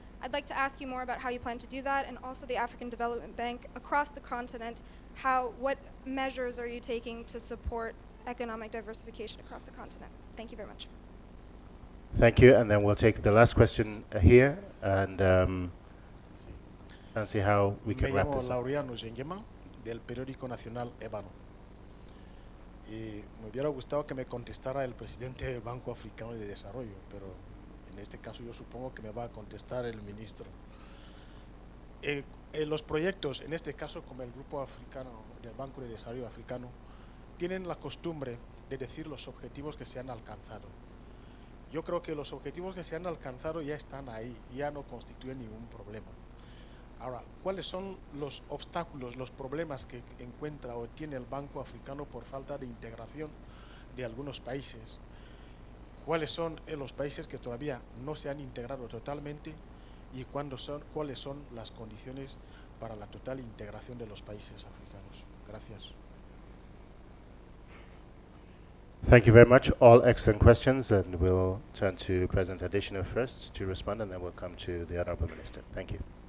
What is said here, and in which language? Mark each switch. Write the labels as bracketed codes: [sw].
[en] I'd like to ask you more about how you plan to do that, and also the African Development Bank across the continent. What measures are you taking to support economic diversification across the continent? Thank you very much. Thank you, and then we'll take the last question here, and see how we can wrap [es] Me llamo [en] this up. [es] Laureano Zengema, del periódico nacional Ébano. Y me hubiera gustado que me contestara el presidente del Banco Africano de Desarrollo, pero en este caso yo supongo que me va a contestar el ministro. Los proyectos, en este caso como el Grupo Africano del Banco de Desarrollo Africano, tienen la costumbre de decir los objetivos que se han alcanzado. Yo creo que los objetivos que se han alcanzado ya están ahí, ya no constituyen ningún problema. Ahora, ¿cuáles son los obstáculos, los problemas que encuentra o tiene el Banco Africano por falta de integración de algunos países? ¿Cuáles son los países que todavía no se han integrado totalmente? ¿Y cuáles son las condiciones para la total integración de los países africanos? Gracias. [en] Thank you very much. All excellent questions, and we'll turn to President Adesina first to respond, and then we'll come to the Honorable Minister. Thank you.